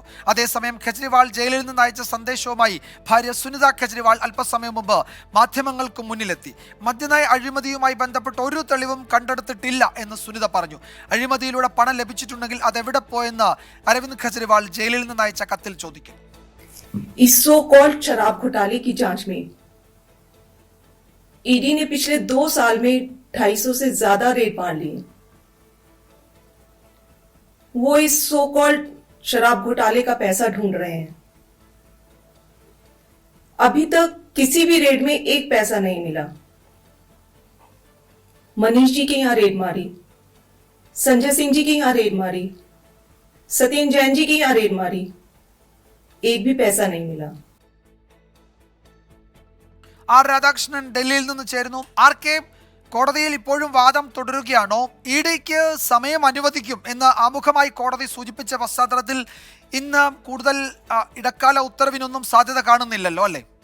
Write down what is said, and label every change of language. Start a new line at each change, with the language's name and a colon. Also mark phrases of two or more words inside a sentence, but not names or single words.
Malayalam: അതേസമയം കെജ്രിവാൾ ജയിലിൽ നിന്ന് അയച്ച സന്ദേശവുമായി ഭാര്യ സുനിത കെജ്രിവാൾ അല്പസമയം മുമ്പ് മാധ്യമങ്ങൾക്ക് മുന്നിലെത്തി. മദ്യനയ അഴിമതിയുമായി ബന്ധപ്പെട്ട് ഒരു തെളിവും കണ്ടെടുത്തിട്ടില്ല എന്ന് സുനിത പറഞ്ഞു. അഴിമതിയിലൂടെ പണം ലഭിച്ചിട്ടുണ്ടെങ്കിൽ അതെവിടെ പോയെന്ന് അരവിന്ദ് കെജ്രിവാൾ ജയിലിൽ നിന്ന് അയച്ച കത്തിൽ ചോദിക്കുന്നു.
Hindi: इस
English: so called
Hindi: शराब घोटाले की जांच में ईडी ने पिछले 2 साल में 250 से ज्यादा रेड मार ली. वो इस
English: so called
Hindi: शराब घोटाले का पैसा ढूंढ रहे हैं. अभी तक किसी भी रेड में एक पैसा नहीं मिला. मनीष जी के यहां रेड मारी, संजय सिंह जी के यहां रेड मारी, सत्येंद्र जैन जी के यहां रेड मारी, एक भी पैसा नहीं मिला.
Malayalam: ആർ രാധാകൃഷ്ണൻ ഡൽഹിയിൽ നിന്ന് ചേരുന്നു. ആർ കെ, കോടതിയിൽ ഇപ്പോഴും വാദം തുടരുകയാണോ? ഇ.ഡിക്ക് സമയം അനുവദിക്കും എന്ന് ആമുഖമായി കോടതി സൂചിപ്പിച്ച പശ്ചാത്തലത്തിൽ ഇന്ന് കൂടുതൽ ഇടക്കാല ഉത്തരവിനൊന്നും സാധ്യത കാണുന്നില്ലല്ലോ, അല്ലേ?